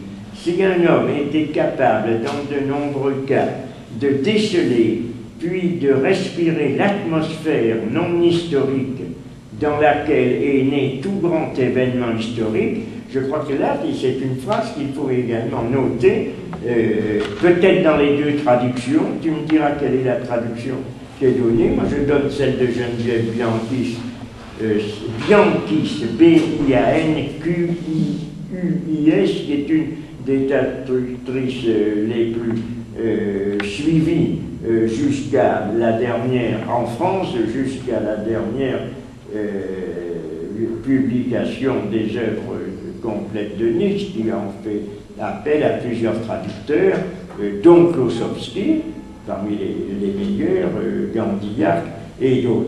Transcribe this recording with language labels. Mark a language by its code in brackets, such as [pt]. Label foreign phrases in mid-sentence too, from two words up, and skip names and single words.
[fr] Si un homme était capable, dans de nombreux cas, de déceler, puis de respirer l'atmosphère non historique dans laquelle est né tout grand événement historique, je crois que là, c'est une phrase qu'il faut également noter, peut-être dans les deux traductions. Tu me diras quelle est la traduction qui est donnée. Moi, je donne celle de Geneviève Bianchis, B-I-A-N-Q-I-U-I-S, qui est une des traductrices les plus suivies jusqu'à la dernière, en France, jusqu'à la dernière publication des œuvres complètes de Nietzsche, qui en fait appel à plusieurs traducteurs, dont Klossowski, parmi les meilleurs, Gandillac et d'autres.